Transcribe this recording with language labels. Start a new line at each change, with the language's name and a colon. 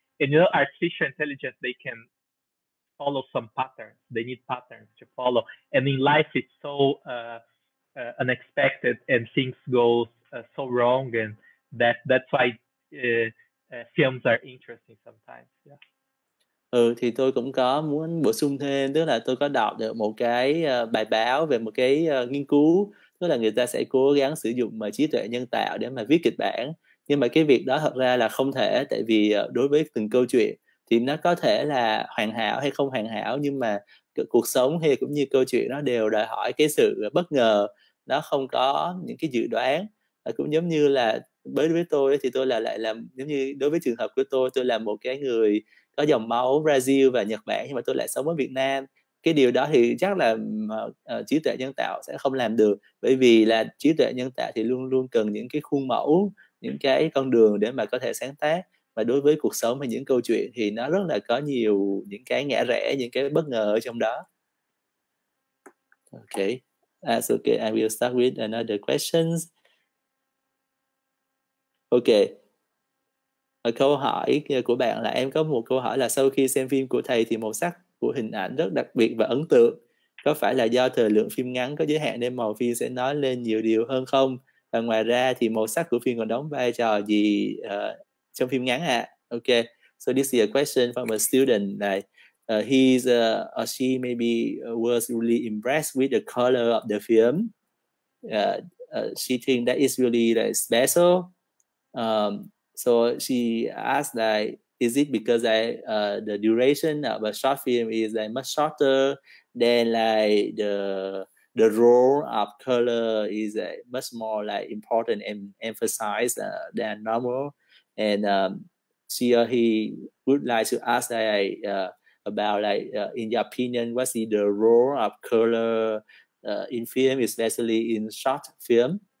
English: And artificial intelligence, they can follow some patterns. They need patterns to follow. And in life, it's so unexpected, and things go so wrong, and that's why films are interesting sometimes.
Vietnamese: Thì tôi cũng có muốn bổ sung thêm, tức là tôi có đọc được một cái bài báo về một cái nghiên cứu, tức là người ta sẽ cố gắng sử dụng trí tuệ nhân tạo để mà viết kịch bản, nhưng mà cái việc đó thật ra là không thể, tại vì đối với từng câu chuyện thì nó có thể là hoàn hảo hay không hoàn hảo, nhưng mà cuộc sống hay cũng như câu chuyện nó đều đòi hỏi cái sự bất ngờ, nó không có những cái dự đoán. Cũng giống như là với tôi thì tôi lại làm, giống như đối với trường hợp của tôi là một cái người có dòng máu Brazil và Nhật Bản, nhưng mà tôi lại sống ở Việt Nam. Cái điều đó thì chắc là trí tuệ nhân tạo sẽ không làm được, bởi vì là trí tuệ nhân tạo thì luôn luôn cần những cái khuôn mẫu, những cái con đường để mà có thể sáng tác. Và đối với cuộc sống hay những câu chuyện thì nó rất là có nhiều những cái ngã rẽ, những cái bất ngờ ở trong đó.
English: Okay, that's okay. I will start with another questions. Okay.
Vietnamese: Câu hỏi của bạn là, em có một câu hỏi là sau khi xem phim của thầy thì màu sắc của hình ảnh rất đặc biệt và ấn tượng. Có phải là do thời lượng phim ngắn có giới hạn nên màu phim sẽ nói lên nhiều điều hơn không? Và ngoài ra thì màu sắc của phim còn đóng vai trò gì trong phim ngắn ạ?
English: Okay, so this is a question from a student. Like, he's or she maybe was really impressed with the color of the film. She think that is really like special. So she asked like, is it because the duration of a short film is like much shorter than like the role of color is much more like important and emphasized than normal, and she or he would like to ask like about like in your opinion, what's the role of color in film, especially in short film?